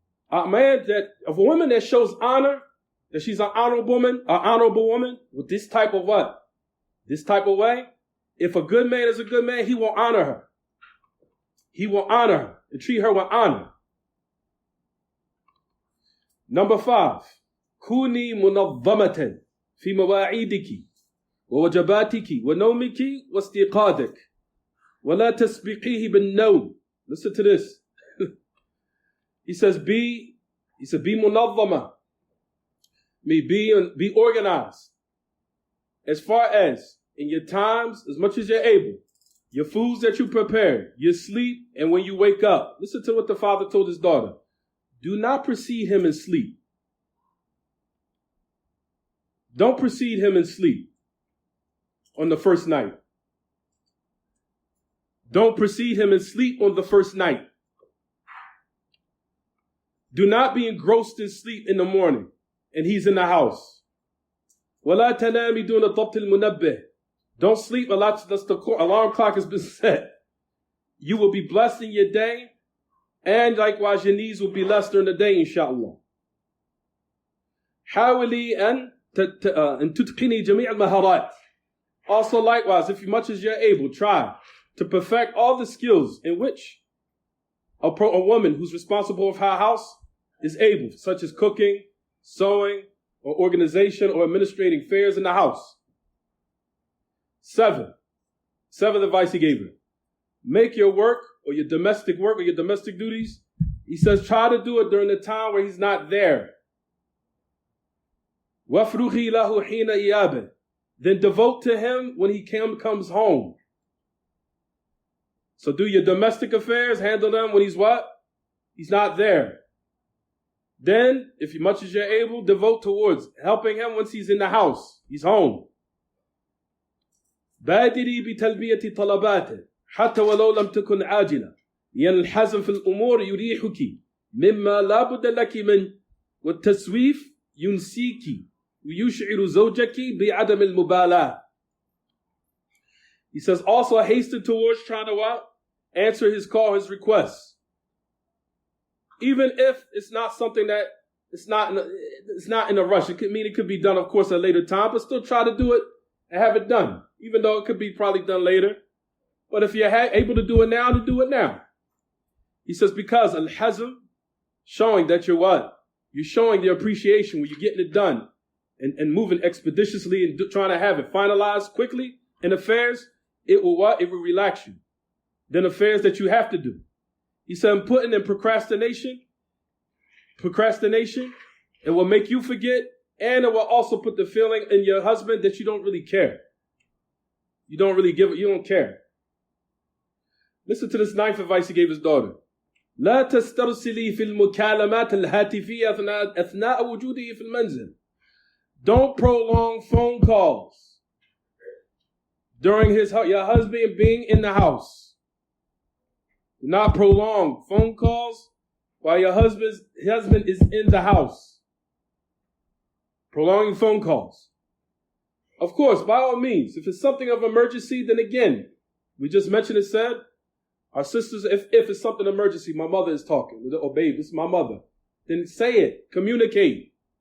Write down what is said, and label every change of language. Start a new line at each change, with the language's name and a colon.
English: Of a woman that shows honor, that she's an honorable woman, with this type of what? This type of way. If a good man is a good man, he will honor her. He will honor her and treat her with honor. Number 5.
Arabic: كوني منظمة في مواعيدك ووجباتك ونومك واستيقاظك ولا تسبقيه بالنوم.
English: Listen to this. He says, be منظمة. Be organized. As far as in your times, as much as you're able, your foods that you prepare, your sleep, and when you wake up. Listen to what the father told his daughter. Do not precede him in sleep. Don't precede him in sleep on the first night. Don't precede him in sleep on the first night. Do not be engrossed in sleep in the morning and he's in the house.
Arabic: وَلَا تَنَامِ دُونَ ضَبْطِ الْمُنَبِّهِ.
English: Don't sleep unless the alarm clock has been set. You will be blessed in your day, and likewise your needs will be less during the day, inshallah.
Arabic: حاولي أن تتقني جميع المهارات.
English: Also likewise, if as much as you're able, try to perfect all the skills in which a woman who's responsible for her house is able, such as cooking, sewing, or organization, or administrating affairs in the house. 7th advice he gave her. Make your work or your domestic duties. He says try to do it during the time where he's not there.
Arabic: وَافْرُغِي لَهُ حِينَ إِيَابِهِ.
English: Then devote to him when he comes home. So do your domestic affairs, handle them when he's what? He's not there. Then, if as much as you're able, devote towards helping him once he's in the house. He's home.
Arabic: بادري بتلبية طلباته حتى ولو لم تكن عاجلة لأن الحزم في الأمور يريحك مما لا بد لك من والتسويف ينسيك ويشعر زوجك بعدم المبالاة.
English: He says also hasten towards trying to what? Answer his call, his requests. Even if it's not something that it's not in a rush. It could be done, of course, at a later time, but still try to do it and have it done, even though it could be probably done later. But if you're able to do it now, then do it now. He says, because al-hazm, showing that you're what? You're showing the appreciation when you're getting it done and moving expeditiously and trying to have it finalized quickly in affairs, it will what? It will relax you. Then affairs that you have to do. He said, putting in procrastination, it will make you forget, and it will also put the feeling in your husband that you don't really care. You don't really give it, you don't care. Listen to this 9th advice he gave his daughter.
Arabic: لا تسترسلي في المكالمات الهاتفية أثناء وجوده في المنزل.
English: Don't prolong phone calls during your husband being in the house. Do not prolong phone calls while your husband is in the house. Prolonging phone calls. Of course, by all means, if it's something of emergency, then again, we just mentioned it said, our sisters, if it's something emergency, my mother is talking. Oh, babe, this is my mother. Then say it. Communicate.